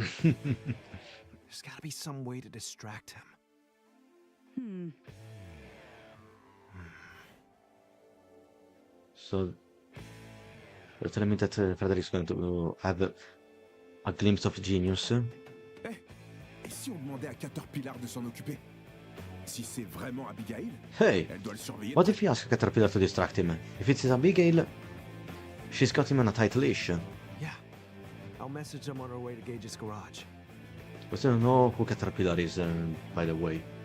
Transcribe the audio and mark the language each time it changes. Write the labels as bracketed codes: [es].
[en] There's gotta be some way to distract him. So, you're telling me that Frederick's going to have a glimpse of genius? [fr] Eh, et si on demandait à Caterpillar de s'en occuper? Si c'est vraiment Abigail, [en] Hey, [fr] elle doit le surveiller. [en] what if he asks Caterpillar to distract him? If it's Abigail, she's got him on a tight leash. Yeah. I'll message them on our way to Gage's garage. We still don't know who Caterpillar is, by the way.